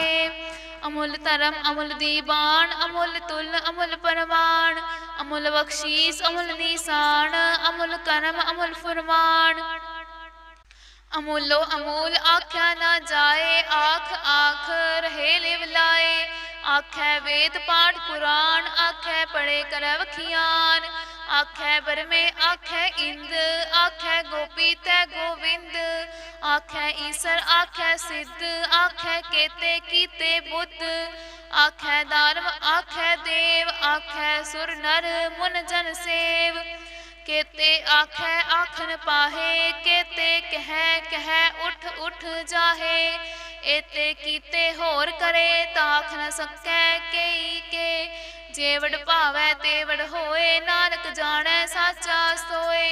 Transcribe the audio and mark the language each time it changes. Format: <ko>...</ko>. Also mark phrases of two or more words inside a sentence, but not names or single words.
<pa>ਅਮੁਲ ਧਰਮ ਅਮੁਲ ਦੀਵਾਨ, ਅਮੁਲ ਤੁਲ ਅਮੁਲ ਪਰਵਾਨ। ਅਮੁਲ ਬਖ਼ਸ਼ੀਸ ਅਮੁਲ ਨਿਸ਼ਾਨ, ਅਮੁਲ ਕਰਮ ਅਮੁਲ ਫੁਰਮਾਨ। ਅਮੂਲੋ ਅਮੂਲ ਆਖਿਆ ਨਾ ਜਾਏ, ਆਖ ਆਖ ਰਹੇ ਲਿਵ ਲਾਏ। ਆਖੈ ਵੇਦ ਪਾਠ ਪੁਰਾਣ, ਆਖੈ ਪੜ੍ਹੇ ਕਰ ਵਖਿਆਨ। ਆਖੈ ਬਰਮੇ ਆਖੈ ਇੰਦ, ਆਖੈ ਗੋਪੀ ਤੈ ਗੋਵਿੰਦ। ਆਖੈ ਈਸਰ ਆਖੈ ਸਿੱਧ, ਆਖੈ ਕੇਤੇ ਕੀਤੇ ਬੁੱਧ। ਆਖੈ ਦਾਨਵ ਆਖੈ ਦੇਵ, ਆਖੈ ਸੁਰ ਨਰ ਮੁਨ ਜਨ ਸੇਵ। ਕੇਤੇ ਆਖੈ ਆਖਣ ਪਾਹੇ, ਕੇਤੇ ਕਹੈ ਕਹੈ ਉਠ ਉਠ ਜਾਹੇ। ਏਤੇ ਕੀਤੇ ਹੋਰ ਕਰੇ, ਤਾਖ ਨ ਸਕੈ ਕੇਈ ਕੇ। ਜੇਵਡ ਭਾਵੈ ਤੇਵਡ ਹੋਏ, ਨਾਨਕ ਜਾਣੈ ਸਾਚਾ ਸੋਏ।</pa>